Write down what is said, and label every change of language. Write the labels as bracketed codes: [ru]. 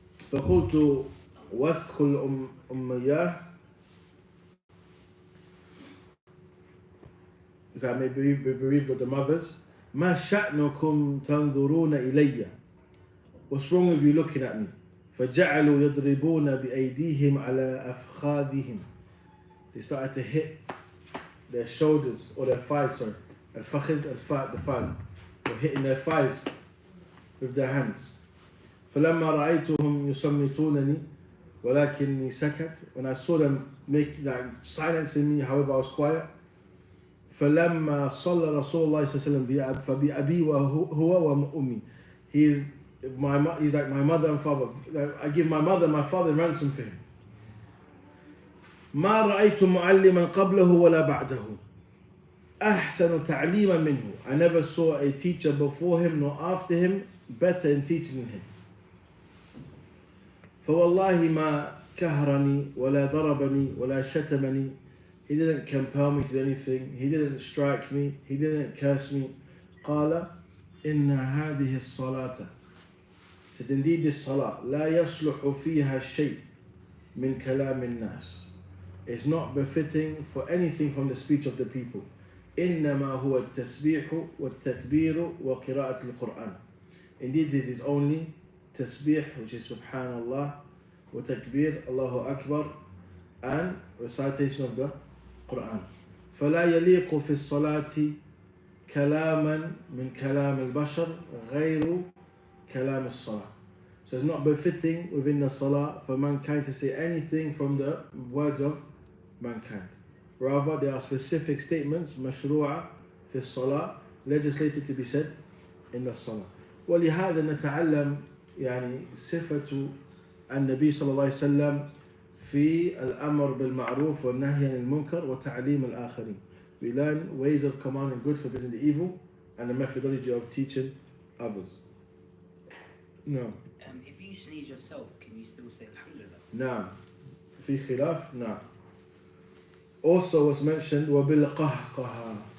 [ar] فقلت وثق الأمياه. [en] I may be bereaved of the mothers. [ar] ما شأنكم تنظرون إلي. [en] What's wrong with you looking at me? [ar] فجعلوا يضربون بأيديهم على أفخاذهم. [en] They started to hit their shoulders or their thighs, sorry. الفخذ, the thighs. They're hitting their thighs with their hands. [ar] فلما رأيتهم يصمتونني ولكني سكت. [en] When I saw them silencing me, however I was quiet. [ar] فلما صلى رسول الله صلى الله عليه وسلم فبأبي وهو وأمي. [en] He's like my mother and father. I give my mother and my father ransom for him. [ar] ما رأيت معلما قبله ولا بعده أحسن تعليما منه. [en] I never saw a teacher before him nor after him better in teaching him. [ar] فوالله ما كهرني ولا ضربني ولا شتمني. [en] He didn't compel me to do anything. He didn't strike me. He didn't curse me. [ar] قال إن هذه الصلاة. [en] He said, indeed this salah [ar] لا يصلح فيها شيء من كلام الناس. [en] It's not befitting for anything from the speech of the people. [ar] إنما هو التسبيح والتكبير وقراءة القرآن. [en] Indeed it is only tasbih, which is subhanallah, wa takbir, Allahu Akbar, and recitation of the Quran. [ar] فلا يليق في الصلاة كلاما من كلام البشر غير كلام الصلاة. [en] So it's not befitting within the salah for mankind to say anything from the words of mankind. Rather, there are specific statements, [ar] مشروعة في الصلاة, [en] legislated to be said in the salah. [ar] ولهذا نتعلم يعني صفة النبي صلى الله عليه وسلم في الأمر بالمعروف والنهي عن المنكر وتعليم الآخرين. [en] We learn ways of commanding good, forbidding the evil, and the methodology of teaching others. No. If you sneeze yourself, can you still say Alhamdulillah? [ar] نعم. في خلاف. نعم. [en] Also was mentioned وَبِالْقَهْقَهَا.